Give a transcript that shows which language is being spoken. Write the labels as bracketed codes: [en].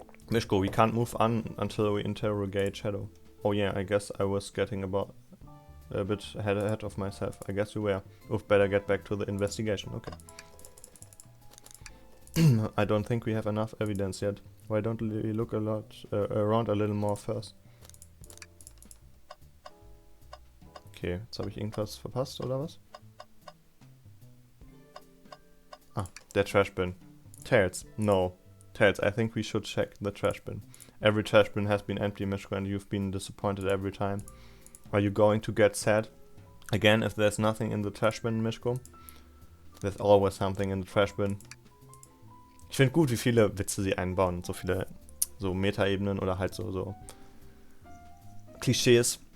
[en] Miško, we can't move on until we interrogate Shadow. Oh yeah, I guess I was getting a bit ahead of myself. I guess you were. We've better get back to the investigation. Okay. I don't think we have enough evidence yet. Why don't we look around a little more first? [de] Okay, jetzt habe ich irgendwas verpasst, oder was? Ah, der trash bin. [en] Tails, no. Tails, I think we should check the trash bin. Every trash bin has been empty, Miško, and you've been disappointed every time. Are you going to get sad? Again, if there's nothing in the trash bin, Miško? There's always something in the trash bin. [de] Ich finde gut, wie viele Witze sie einbauen. So viele so Metaebenen oder halt so Klischees.